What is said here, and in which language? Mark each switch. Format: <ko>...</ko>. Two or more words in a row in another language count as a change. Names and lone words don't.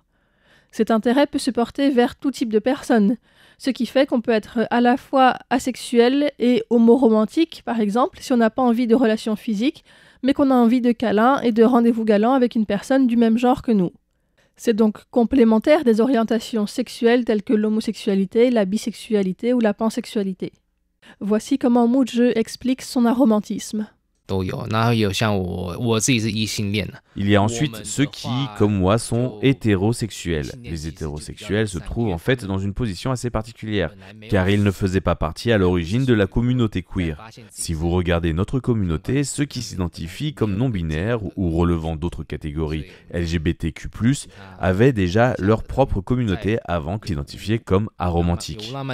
<fr>Cet intérêt peut se porter vers tout type de personnes, ce qui fait qu'on peut être à la fois asexuel et homoromantique, par exemple, si on n'a pas envie de relations physiques, mais qu'on a envie de câlins et de rendez-vous galants avec une personne du même genre que nous. C'est donc complémentaire des orientations sexuelles telles que l'homosexualité, la bisexualité ou la pansexualité. Voici comment Mu Zhi explique son aromantisme.</fr> <zh>都有，然后有像我自己是异性恋的。</zh> <fr>Il y a ensuite ceux qui, comme moi, sont hétérosexuels. Les hétérosexuels se trouvent en fait dans une position assez particulière, car ils ne faisaient pas partie à l'origine de la communauté queer. Si vous regardez notre communauté, ceux qui s'identifient comme non-binaires ou relevant d'autres catégories LGBTQ+, avaient déjà leur propre communauté avant qu'ils s'identifiaient comme aromantiques.</fr>